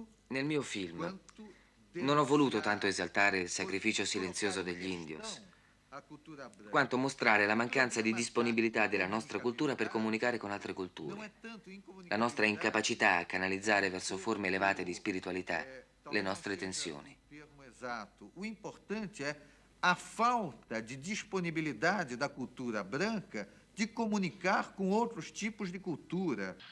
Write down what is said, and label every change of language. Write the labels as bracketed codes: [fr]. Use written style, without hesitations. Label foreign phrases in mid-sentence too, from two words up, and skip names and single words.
[it] Nel mio film non ho voluto tanto esaltare il sacrificio silenzioso degli indios, quanto mostrare la mancanza di disponibilità della nostra cultura per comunicare con altre culture, la nostra incapacità a canalizzare verso forme elevate di spiritualità le nostre tensioni. Esatto. [pt] O importante é a falta de disponibilidade da cultura branca de comunicar com outros tipos de cultura.